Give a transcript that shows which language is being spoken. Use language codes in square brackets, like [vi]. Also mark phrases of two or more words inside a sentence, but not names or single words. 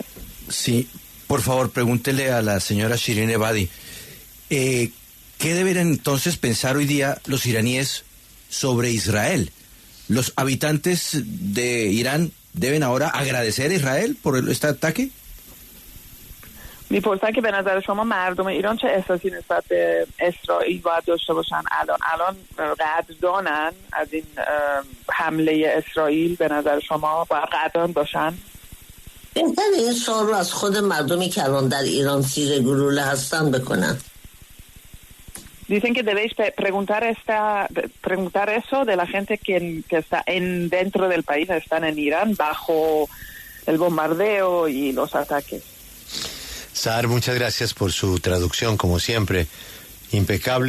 [es] Sí, por favor, pregúntele a la señora Shirin Ebadi. ¿qué deberían entonces pensar hoy día los iraníes sobre Israel? ¿Los habitantes de Irán deben ahora agradecer a Israel por este ataque? [fa] میپرسن که به نظر شما مردم ایران چه احساسی نسبت به اسرائیل باید داشته باشن الان قدردانن از این حمله اسرائیل؟ به نظر شما باید قدردان باشن؟ بهتر این سوال رو از خود مردمی که الان در ایران زیر گلوله هستن بکنن. [es] Dicen que debéis preguntar eso de la gente que está dentro del país, están en Irán bajo el bombardeo y los ataques. Sahar, muchas gracias por su traducción, como siempre, impecable.